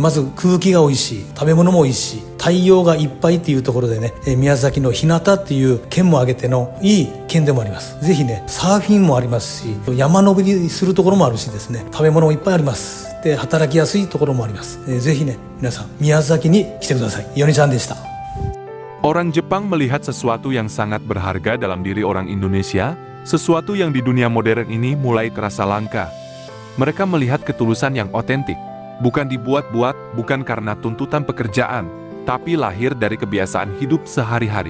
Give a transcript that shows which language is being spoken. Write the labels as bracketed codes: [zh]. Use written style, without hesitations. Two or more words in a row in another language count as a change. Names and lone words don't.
[ja] まず空気が美味しい、食べ物も美味しい、太陽がいっぱいっていうところでね、宮崎の日向っていう県も挙げてのいい県でもあります。ぜひね、サーフィンもありますし、山登りするところもあるしですね、食べ物もいっぱいあります。で働きやすいところもあります。ぜひね、皆さん宮崎に来てください。ヨネちゃんでした。 [id] Orang Jepang melihat sesuatu yang sangat berharga dalam diri orang Indonesia, sesuatu yang di dunia modern ini mulai terasa langka. Mereka melihat ketulusan yang otentik, bukan dibuat-buat, bukan karena tuntutan pekerjaan, tapi lahir dari kebiasaan hidup sehari-hari.